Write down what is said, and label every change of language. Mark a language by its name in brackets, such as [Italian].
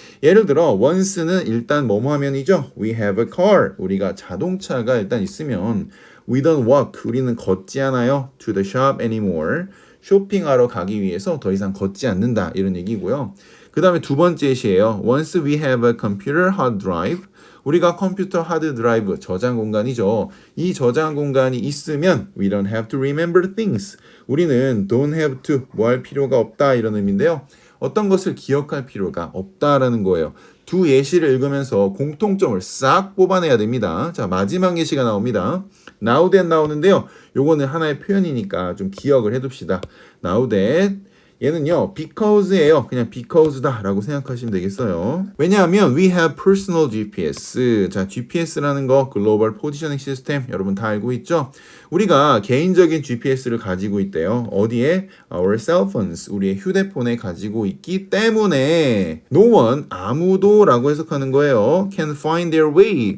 [Korean] 예를 들어 once는 일단 뭐뭐 하면이죠. [English] We have a car. [Korean] 우리가 자동차가 일단 있으면 [English] We don't walk. [Korean] 우리는 걷지 않아요. [English] To the shop anymore. [Korean] 쇼핑하러 가기 위해서 더 이상 걷지 않는다. 이런 얘기고요. 그 다음에 두 번째 시예요. [English] Once we have a computer hard drive. [Korean] 우리가 컴퓨터 하드 드라이브, 저장 공간이죠. 이 저장 공간이 있으면 [English] we don't have to remember things. [Korean] 우리는 [English] don't have to, [Korean] 뭐 할 필요가 없다. 이런 의미인데요. 어떤 것을 기억할 필요가 없다라는 거예요. 두 예시를 읽으면서 공통점을 싹 뽑아내야 됩니다. 자, 마지막 예시가 나옵니다. [English] Now that [Korean] 나오는데요. 요거는 하나의 표현이니까 좀 기억을 해둡시다. Now that 얘는요, because예요. 그냥 because다 라고 생각하시면 되겠어요. [English] 왜냐하면 we have personal GPS. [Korean] 자, GPS라는 거 Global Positioning System 여러분 다 알고 있죠? 우리가 개인적인 GPS를 가지고 있대요. [English] 어디에? Our cell phones. [Korean] 우리의 휴대폰에 가지고 있기 때문에 [English] no one, [Korean] 아무도 라고 해석하는 거예요. [English] can find their way.